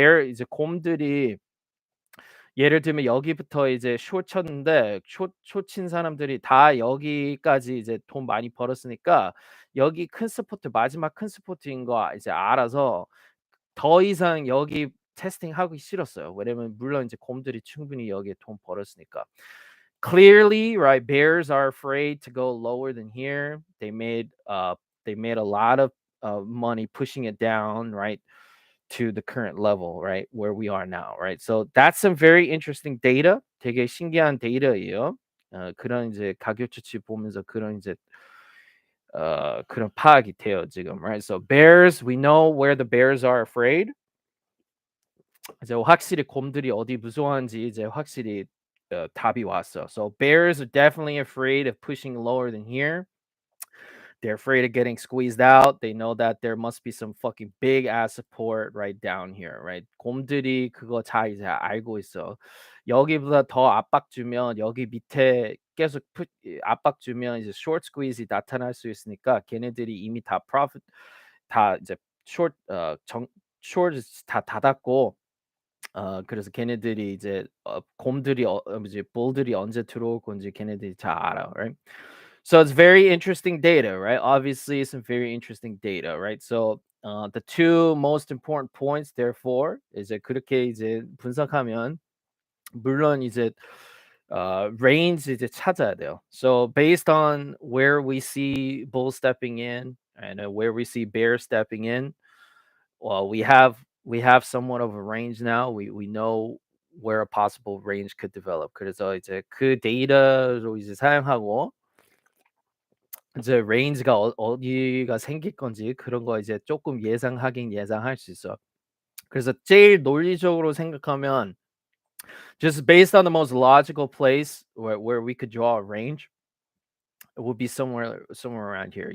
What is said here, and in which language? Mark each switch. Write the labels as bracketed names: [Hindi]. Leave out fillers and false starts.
[Korean] 이제 곰들이 예를 들면 여기부터 이제 숏 쳤는데 숏친 사람들이 다 여기까지 이제 돈 많이 벌었으니까 여기 큰 스포트 마지막 큰 스포트인 거 이제 알아서 더 이상 여기 테스팅하기 싫었어요. 왜냐면 물론 이제 곰들이 충분히 여기에 돈 벌었으니까. [English] Clearly, right, bears are afraid to go lower than here. They made a lot of money pushing it down, right, to the current level, right, where we are now, right? So that's some very interesting data. [Korean] 되게 신기한 데이터예요. 그런 이제 가격 추치 보면서 그런 이제 그런 파악이 돼요 지금, right? [English] So bears, we know where the bears are afraid. [Korean] 이제 확실히 곰들이 어디 무서워하는지 이제 확실히 답이 왔어. [English] So bears are definitely afraid of pushing lower than here. They're afraid of getting squeezed out. They know that there must be some fucking big ass support right down here, right? [Korean] 곰들이 그거 잘 이제 알고 있어. 여기보다 더 압박 주면 여기 밑에 계속 압박 주면 이제 short squeeze이 나타날 수 있으니까 걔네들이 이미 다 profit 다 이제 short short 다 닫았고 그래서 걔네들이 이제 곰들이 이제 bull들이 언제 들어올 건지 걔네들이 잘 알아, right? [English] So it's very interesting data, right? Obviously, some very interesting data, right? So the two most important points, therefore, [Korean] 이제 그렇게 이제 분석하면 물론 이제 range 이제 찾아야 돼요. [English] So based on where we see bull stepping in and where we see bear stepping in, well, we have somewhat of a range now. We know where a possible range could develop. [Korean] 그래서 이제 그 데이터로 이제 사용하고 이제 레인지가 어디가 생길 건지 그런 거 이제 조금 예상하긴 예상할 수 있어. 그래서 제일 논리적으로 생각하면 [English] just based on the most logical place where we could draw a range, It will be somewhere around here.